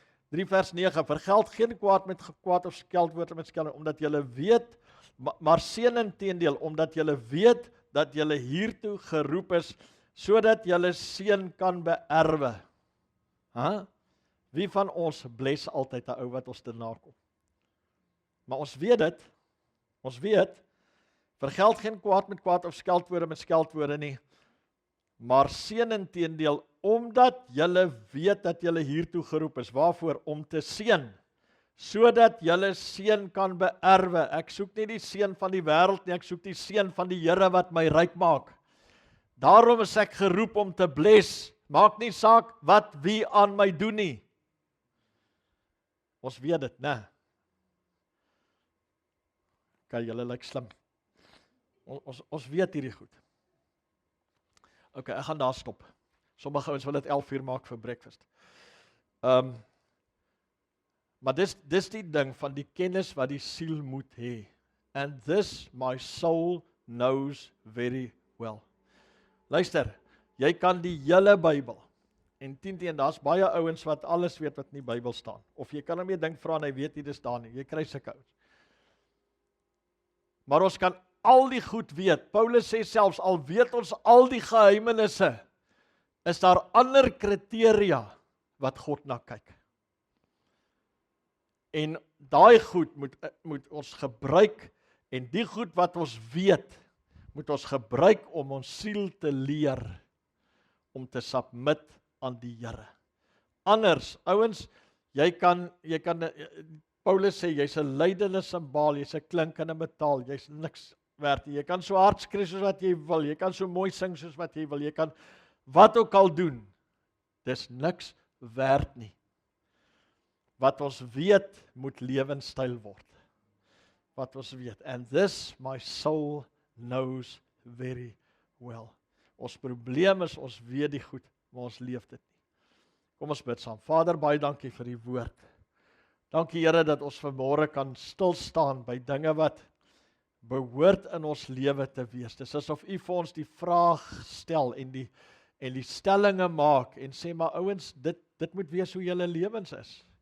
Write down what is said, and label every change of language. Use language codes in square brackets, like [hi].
[af] 3 vers 9, vergeld geen kwaad met kwaad of skeldwoorde met skeld, omdat julle weet, maar seën inteendeel, omdat julle weet dat julle hiertoe geroep is, sodat julle seën kan beerwe. Wie van ons bless altyd 'n ou wat ons te nakom? Maar ons weet dit, vergeld geen kwaad met kwaad of skeldwoorde met skeldwoorde nie, maar seën inteendeel, omdat julle weet dat julle hiertoe geroep is. Waarvoor? Om te seën, sodat julle seën kan beerwe. Ek soek nie die seën van die wêreld nie, ek soek die seën van die Here wat my ryk maak. Daarom is ek geroep om te bless. Maak nie saak wat wie aan my doen nie. Ons weet dit, né? Kan julle lyk slim. Ons weet hierdie goed. Ok, ek gaan daar stop. Sommige ouens wil dit 11 uur maak vir breakfast. Maar dis die ding van die kennis wat die siel moet hê. [en] And this my soul knows very well. [af] Luister, jy kan die hele Bybel, en 10 daar's baie ouens wat alles weet wat in die Bybel staan. Of jy kan hom nie dink vra en hy weet nie dis daar nie. Jy kry sulke ouens. Maar ons kan al die goed weet. Paulus sê selfs, al weet ons al die geheimenisse, is daar ander kriteria wat God na kyk. En daai goed moet ons gebruik, en die goed wat ons weet, moet ons gebruik om ons siel te leer, om te submit aan die Here. Anders, ouens, jy kan Paulus sê, jy's 'n lydende simbaal, jy's 'n klinkende metaal, jy's niks werd nie. Jy kan so hard skree soos wat jy wil, jy kan so mooi sing soos wat jy wil, jy kan wat ook al doen, dis niks werd nie. Wat ons weet, moet lewenstyl word. Wat ons weet. [en] And this my soul knows very well. [af] Ons probleem is, ons weet die goed, maar ons leef dit nie. Kom ons bid saam. Vader, baie dankie vir die woord. Dankie Here dat ons vanmôre kan stil staan by dinge wat behoort in ons lewe te wees. Dis asof U vir ons die vraag stel en die stellinge maak en sê, maar ouens, dit moet wees hoe julle lewens is.